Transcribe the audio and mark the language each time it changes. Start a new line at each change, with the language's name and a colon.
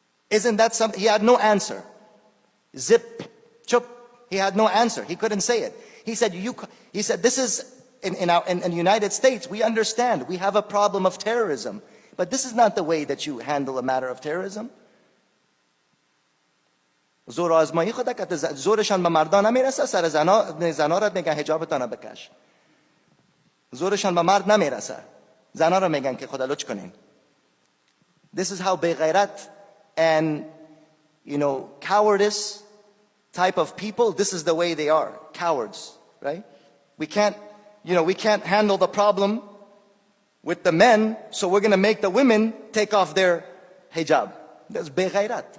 English: Isn't that something? He had no answer. Zip, chup. He had no answer. He couldn't say it. He said, this is, in the United States, we understand. We have a problem of terrorism. But this is not the way that you handle a matter of terrorism.
Persian: زور آزمایی خدا که زورشان به مردان نمیرسه سر زنا را میگن حجابتان بکش. زورشان به مرد نمیرسه. زنا را میگن که خدا لطف کنین.
English: This is how
Persian: بغیرت
English: and cowardice type of people, this is the way they are, cowards, right? We can't handle the problem with the men, so we're going to make the women take off their hijab. That's
Persian: بغیرت.